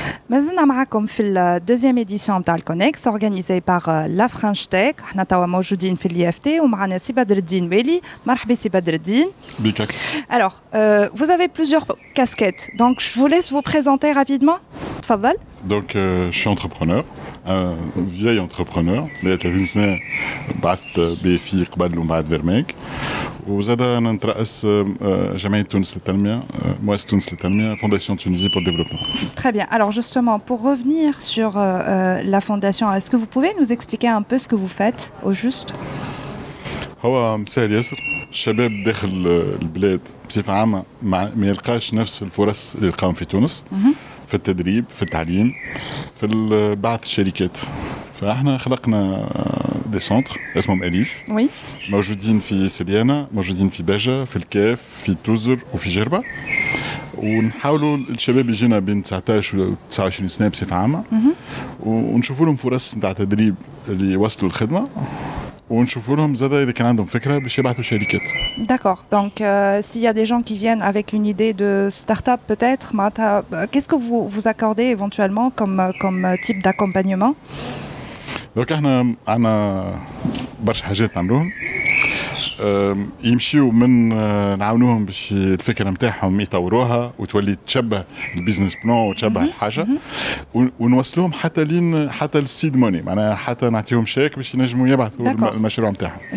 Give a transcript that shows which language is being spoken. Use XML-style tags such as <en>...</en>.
<ar>مازلنا معكم في الدوزيام اديسيون نتاع الكونيكس اورغانيزي باغ لا فرانش تيك. حنا توا موجودين في الياف تي ومعنا سي بدر الدين ويلي. مرحبا سي بدر الدين.</ar> <fr>Alors, vous avez plusieurs casquettes, donc je vous laisse vous présenter rapidement.</fr> <ar>تفضل.</ar> <fr>Donc je suis entrepreneur, un vieil entrepreneur.</fr> <ar>بدأت 30 سنة بعثت بفي قبل وبعد فيرميك. وزاد أنا نترأس جمعية تونس للتنمية، مؤسسة تونس للتنمية،</ar> <fr>Fondation Tunisie pour le développement. Très bien. Alors justement, pour revenir sur la fondation, est-ce que vous pouvez nous expliquer un peu ce que vous faites au juste?</fr> <ar>هو مسائل ياسر. الشباب داخل البلاد بصفة عامة ما يلقاش نفس الفرص اللي يلقاهم في تونس. في التدريب، في التعليم، في بعث الشركات. فاحنا خلقنا دي سونتر اسمهم أليف.</ar> <fr>Oui.</fr> <ar>موجودين في سليانة، موجودين في باجة، في الكاف، في توزر وفي جربة. ونحاولوا الشباب يجينا بين 19 و 29 سنة بصفة عامة. ونشوفوا لهم فرص نتاع تدريب اللي يوصلوا الخدمة. ونشوفوا لهم زاد إذا كان عندهم فكرة باش يبعثوا شركات.</ar> <fr>D'accord. Donc, s'il y a des gens qui viennent avec une idée de start-up, peut-être, qu'est-ce que vous accordez éventuellement comme type d'accompagnement?</fr> <ar>Donc, احنا عندنا برشا حاجات نعملوهم. يمشيوا من نعاونوهم باش الفكره نتاعهم يطوروها وتولي تشبه البيزنس بلان وتشبه الحاجه ونوصلوهم حتى السيد موني معناها حتى نعطيهم شيك باش ينجموا يبعثوا المشروع نتاعهم.</ar>